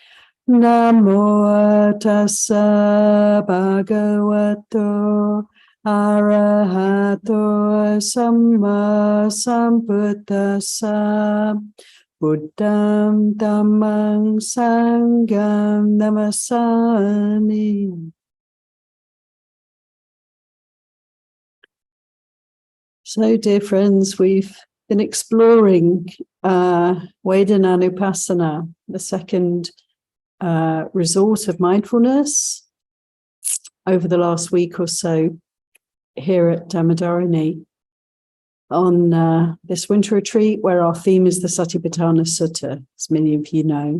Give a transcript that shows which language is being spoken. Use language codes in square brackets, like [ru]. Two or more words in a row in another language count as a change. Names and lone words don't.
[pi] Namo tassa bhagavato arahato samma sambuddhassa. Buddham dhammam sangham namasami. [en] So, dear friends, we've been exploring Vedana-nupassana, the second resort of mindfulness, over the last week or so here at Dhammadharani on this winter retreat, where our theme is the Satipatthana Sutta, as many of you know.